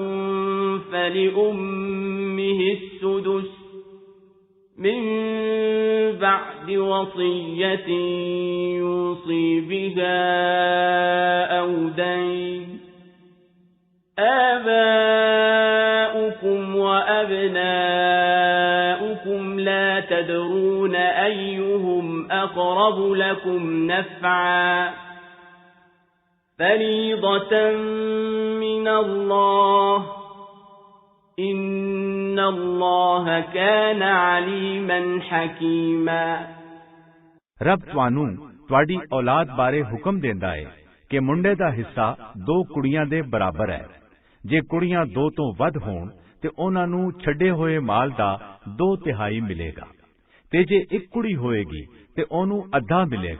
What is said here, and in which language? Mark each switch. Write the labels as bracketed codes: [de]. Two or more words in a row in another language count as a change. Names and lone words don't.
[ar] فَلِأُمِّهِ السُّدُسُ مِن بَعْدِ وَصِيَّةٍ يُوصِي بِهَا أَوْ دَيْنٍ آباؤكم وأبناؤكم لا تدرون أيهم أقرب لكم نفعا فريضة من الله إن الله كان عليما حكيما [pa] ਰੱਬ ਤੁਹਾਨੂੰ ਤੁਹਾਡੀ ਔਲਾਦ ਬਾਰੇ ਹੁਕਮ ਦਿੰਦਾ ਹੈ ਕਿ ਮੁੰਡੇ ਦਾ ਹਿੱਸਾ 2 ਕੁੜੀਆਂ ਦੇ ਬਰਾਬਰ ਹੈ। ਜੇ ਕੁੜੀਆਂ 2 ਤੋਂ ਵੱਧ ਹੋਣ ਤੇ ਉਹਨਾਂ ਨੂੰ ਛੱਡੇ ਹੋਏ ਮਾਲ ਦਾ 2/3 ਮਿਲੇਗਾ, ਤੇ ਜੇ ਇੱਕ ਕੁੜੀ ਹੋਏਗੀ ਤੇ ਉਹਨੂੰ ਅੱਧਾ ਮਿਲੇਗਾ।